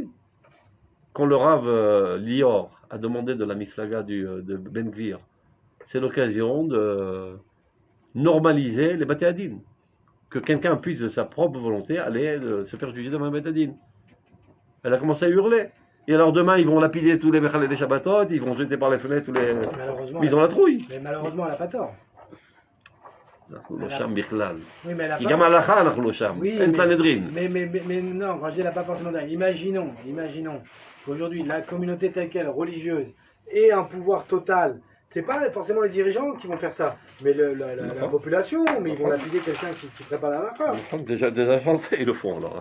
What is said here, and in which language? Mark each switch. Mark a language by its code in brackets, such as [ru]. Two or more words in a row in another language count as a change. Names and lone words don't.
[fr] Quand le Rav Lior a demandé de la Miflaga de Ben Gvir, c'est l'occasion de normaliser les Batéadines. Que quelqu'un puisse de sa propre volonté aller se faire juger devant un Batéadine. Elle a commencé à hurler. Et alors demain, ils vont lapider tous les Mechal et les Shabbatot, ils vont jeter par les fenêtres tous les... Malheureusement, Mais ils ont la trouille. mais malheureusement, elle n'a pas tort. [he] אנחנו לא שם בכלל. [fr] Oui, mais elle a [he] כי [fr] pas [he] גם ההלכה אנחנו לא שם. [fr] Oui, [he] אין [fr] mais- [he] סנהדרין. [fr] mais non, quand je dis elle n'a pas forcément d'air. Imaginons qu'aujourd'hui, la communauté telle qu'elle, religieuse, ait un pouvoir total. C'est pas forcément les dirigeants qui vont faire ça, mais la population, mais ils vont lapider quelqu'un qui prépare la fin. Déjà Français, ils le font alors.